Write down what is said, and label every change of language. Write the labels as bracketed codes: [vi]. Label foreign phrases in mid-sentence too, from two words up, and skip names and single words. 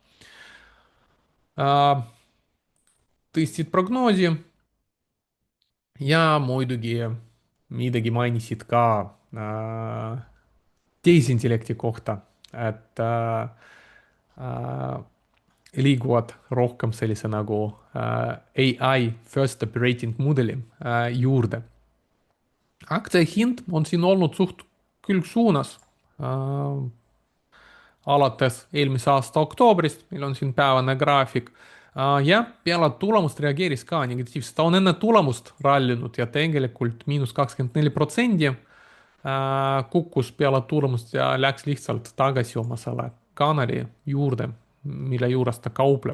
[et] Tõstsid prognoosi ja muidugi midagi mainisid ka tehisintellekti kohta, et liiguvad rohkem sellise nagu [en] AI first operating [et] mudeli juurde. aktsia hind on siin olnud suht külgsuunas alates eelmise aasta oktoobrist, meil on siin päevane graafik. Ja peale tulemust reageeris ka negatiivselt, ta on enne tulemust rallinud ja tegelikult –24% kukkus peale tulemust ja läks lihtsalt tagasi oma selle kanali juurde, mille juures ta kaupleb.